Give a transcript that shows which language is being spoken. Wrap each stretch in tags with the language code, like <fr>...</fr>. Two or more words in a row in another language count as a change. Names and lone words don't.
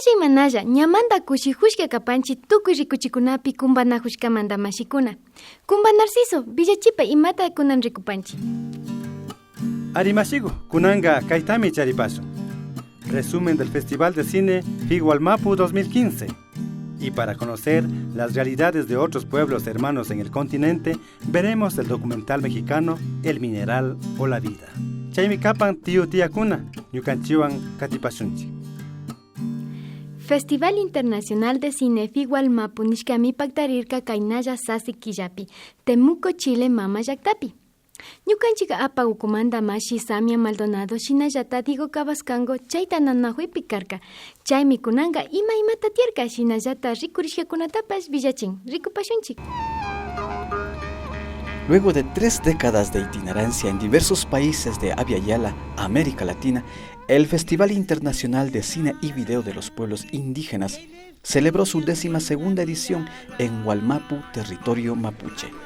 <qu>Kanalla, ñamanta kushihushka kapanchi tukuy rikuchikunapi kumbanahushkamanta mashikuna. Kumba Narciso, Villachipa imata kunan rikupanchi. Arimashigo, kunanga kaitami charipaso.</qu> <es>Resumen del Festival de Cine Figualmapu 2015. Y para conocer las realidades de otros pueblos hermanos en el continente, veremos el documental mexicano El Mineral o la Vida.</es> <qu>Chaymi kapan</qu> <es>tío tía</es> <qu>kuna, ñukanchiwan katipashunchi. Festival Internacional de Cine Figualmapu nishkami paktarirka kainalla sasi killapi, Temuco, Chile, mama llaktapi. Ñukanchika apagukumanta mashi Samia Maldonado shinallata Diego Cabascango chayta nanahuipi karka. Chaymi kunanga imata tierka shinallata rikurishkakunatapas villachin rikupashunchik.</qu> <es>Luego de 3 décadas de itinerancia en diversos países de Abya Yala, América Latina, el Festival Internacional de Cine y Video de los Pueblos Indígenas celebró su 12ª edición en Wallmapu, territorio mapuche.</es>